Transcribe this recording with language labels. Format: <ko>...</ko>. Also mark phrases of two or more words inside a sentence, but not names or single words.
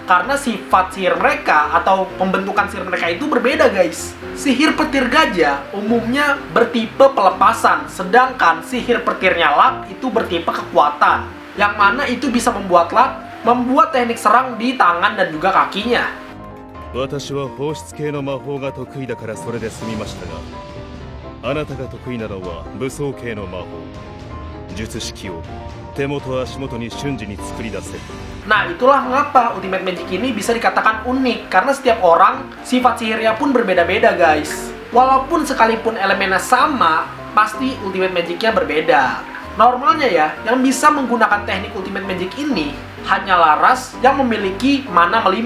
<id>Karena sifat sihir mereka atau pembentukan sihir mereka itu berbeda guys. Sihir petir gajah umumnya bertipe pelepasan. Sedangkan sihir petirnya Luck itu bertipe kekuatan. Yang mana itu bisa membuat teknik serang di tangan dan juga kakinya.</id> <ja>私は放出系の魔法が得意だからそれで済みましたが、あなたが得意なのは武装系の魔法。術式を手元足元に瞬時に作り出せる。</ja> <id>Nah, itulah mengapa Ultimate Magic ini bisa dikatakan unik, karena setiap orang sifat sihirnya pun berbeda-beda guys. Walaupun sekalipun elemennya sama, pasti Ultimate Magic-nya berbeda. Normalnya ya, yang bisa menggunakan teknik Ultimate Magic ini hanyalah ras yang memiliki mana melimpah.</id>